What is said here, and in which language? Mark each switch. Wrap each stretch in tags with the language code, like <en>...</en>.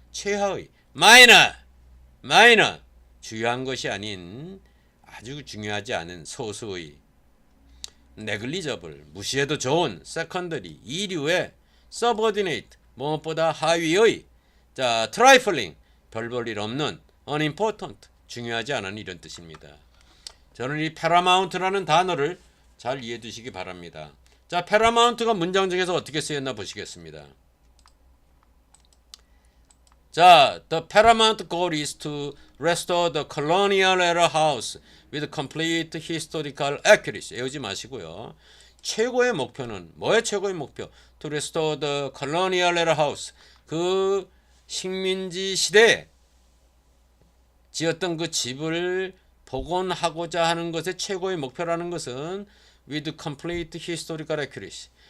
<ko>최하의, minor 중요한 것이 아닌 아주 중요하지 않은 소수의, negligible 무시해도 좋은, secondary 이류의, subordinate 무엇보다 하위의, 자 trifling 별 볼 일 없는, unimportant 중요하지 않은 이런 뜻입니다. 저는 이 paramount라는 단어를 잘 이해해 두시기 바랍니다. 자, paramount가 문장 중에서 어떻게 쓰였나 보시겠습니다.</ko> <en>자, the paramount goal is to restore the colonial era house with complete historical accuracy.</en> <ko>외우지 마시고요. 최고의 목표는 뭐의 최고의 목표?</ko> <en>To restore the colonial era house.</en> <ko>그 식민지 시대에 지었던 그 집을 복원하고자 하는 것의 최고의 목표라는 것은</ko> <en>with complete historical accuracy.</en>